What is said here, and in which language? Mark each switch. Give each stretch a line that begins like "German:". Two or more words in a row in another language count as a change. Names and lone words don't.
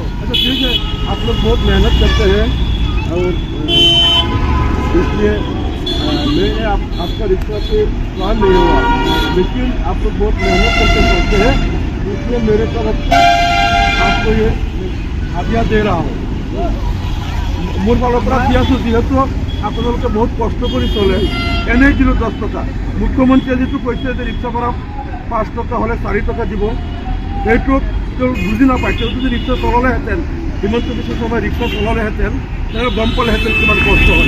Hindi: अच्छा ठीक है, आप लोग बहुत मेहनत करते हैं और इसलिए मैंने आपका रिक्शा पे प्लान नहीं हुआ, लेकिन आप लोग बहुत मेहनत करके चलते हैं, इसलिए मेरे तरफ से आपको ये हादिया दे रहा हूँ।
Assamese: मोर फाলৰ পৰা দি আছোঁ, যিহেতু আপোনালোকে বহুত কষ্ট কৰি চলে। এনেই দিলোঁ 10 টকা। মুখ্যমন্ত্ৰীয়ে যিটো কৈছে যে ৰিক্সা ভাড়া 5 টকা হ'লে 4 টকা দিব, সেইটো তেওঁ বুজি নাপায়। তেওঁ যদি ৰিক্সা চলালেহেঁতেন, হিমন্ত বিশ্ব শৰ্মাই ৰিক্সা চলালেহেঁতেন, তেওঁ গম পালেহেঁতেন কিমান কষ্ট হয়।